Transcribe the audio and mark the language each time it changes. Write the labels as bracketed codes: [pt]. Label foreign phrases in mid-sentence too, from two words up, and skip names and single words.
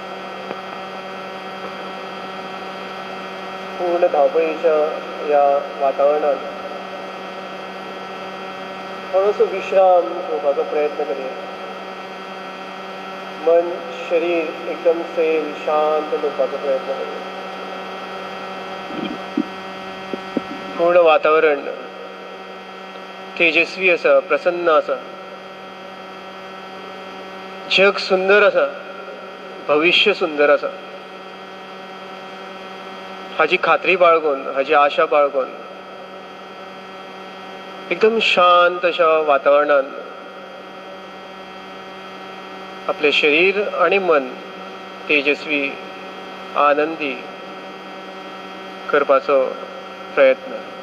[kok] पूर्ण धावपळीच्या या वातावरणात थोडासा विश्राम घेवपाचो प्रयत्न करूया. मन शरीर एकदम सैल शांत दवरपाचो प्रयत्न करूया. पूर्ण वातावरण तेजस्वी आसा, प्रसन्न आसा. जग सुंदर आसा, भविष्य सुंदर आसा हाची खात्री बाळगून, हाची आशा बाळगून एकदम शांत अशा वातावरणात आपले शरीर आणि मन तेजस्वी आनंदी करपाचो प्रयत्न.